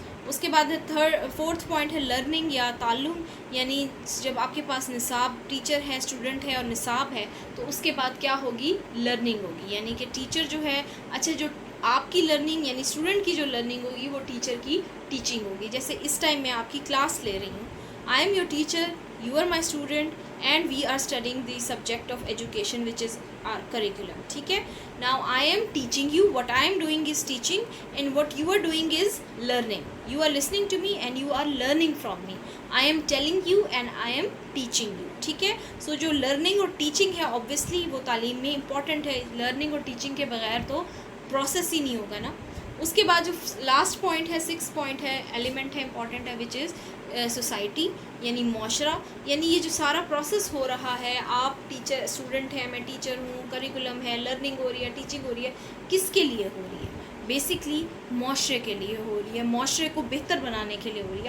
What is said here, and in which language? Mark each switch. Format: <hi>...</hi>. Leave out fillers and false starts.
<ur>اس کے بعد fourth point ہے لرننگ یا تعلم, یعنی جب آپ کے پاس نصاب ٹیچر ہے, اسٹوڈنٹ ہے اور نصاب ہے, تو اس کے بعد کیا ہوگی؟ لرننگ ہوگی. یعنی کہ ٹیچر جو ہے, اچھا جو آپ کی لرننگ یعنی اسٹوڈنٹ کی جو لرننگ ہوگی وہ ٹیچر کی ٹیچنگ ہوگی. جیسے اس ٹائم میں آپ کی کلاس لے رہی ہوں,</ur> <en>I am your teacher, you are my student and we are studying the subject of education which is our curriculum.</en> <ur>ٹھیک ہے.</ur> <en>Now I am teaching you, what I am doing is teaching and what you are doing is learning. You are listening to me and you are learning from me. I am telling you and I am teaching you.</en> <ur>ٹھیک ہے. سو جو learning اور teaching ہے obviously وہ تعلیم میں important ہے. Learning اور ٹیچنگ کے بغیر تو پروسیس ہی نہیں ہوگا نا. اس کے بعد جو لاسٹ پوائنٹ ہے 6 پوائنٹ ہے ایلیمنٹ ہے امپورٹنٹ ہے</ur> <en>which is society</en> <ur>یعنی معاشرہ. یعنی یہ جو سارا پروسیس ہو رہا ہے, آپ ٹیچر اسٹوڈنٹ ہیں, میں ٹیچر ہوں, کریکولم ہے, لرننگ ہو رہی ہے, ٹیچنگ ہو رہی ہے, کس کے لیے ہو رہی ہے؟ بیسکلی معاشرے کے لیے ہو رہی ہے, معاشرے کو بہتر بنانے کے لیے ہو رہی ہے.</ur>